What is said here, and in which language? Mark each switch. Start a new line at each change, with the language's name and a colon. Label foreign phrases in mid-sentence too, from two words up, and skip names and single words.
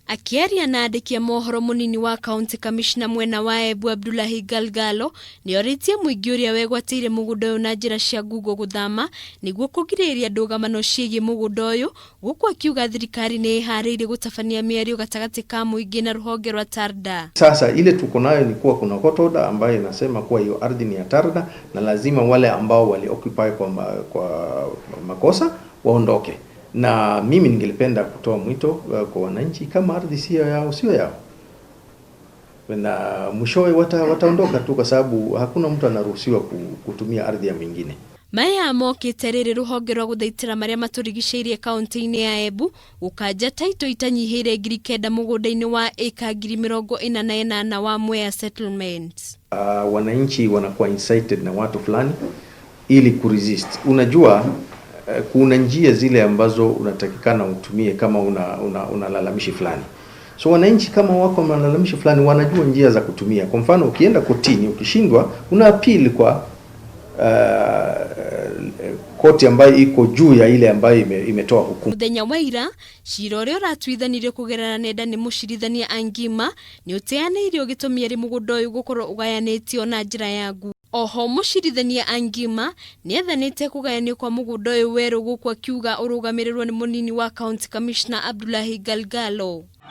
Kikuyu: Akiaria na andiki a mohoro munini wa County Commissioner mwena wa Embu Abdullahi Galgalo ni oritie muingi uria wegwatire mugunda uyu na njira cia ngugo guthama niguo kugiriria ndugamano ciigie mugunda uyu guku akiuga thirikari ni ihariire gutabania miario gatagati ka muingi na ruhonge rwa Tarda.
Swahili: Sasa ile tuko nayo ni kuwa kuna
English: court order
Swahili: ambayo inasema kuwa hiyo ardhi ni ya Tarda na lazima wale ambao wali occupy kwa makosa waondoke. Na mimi ningelipenda kutoa mwito kwa wananchi kama ardhi sio yao. Na mwishowe wataondoka tu kwa sababu hakuna mtu anaruhusiwa kutumia ardhi ya mwingine.
Kikuyu: Maya mokite riri ruhonge rwa guthaitira maria maturigiceirie kaunti-ini ya Embu ukanja taito itanyihire 9,000 mugunda-ini wa eka 48 wa MWEA Settlements.
Swahili: Wananchi wanakuwa incited na watu fulani ili kuresist. Unajua kuna njia zile ambazo unatakikana utumie kama unalalamishi fulani. So wananchi kama wako malalamishi fulani wanajua njia za kutumia. Kwa mfano ukienda kotini ukishindwa una appeal kwa koti ambayo iko juu ya ile ambayo imetoa hukumu.
Kikuyu: Muthenya wa ira cira uria uratwithanirio kugerana nenda ni mucirithania angima ni uteanirio gitumia ri mugunda uyu gukorwo ugayanitio na njira ya ngu. Oho mucirithania angima ni ethanite kugayanio kwa mugunda uyu weru guku akiuga urugamirirwo ni munini wa County Commissioner Abdullahi Galgalo.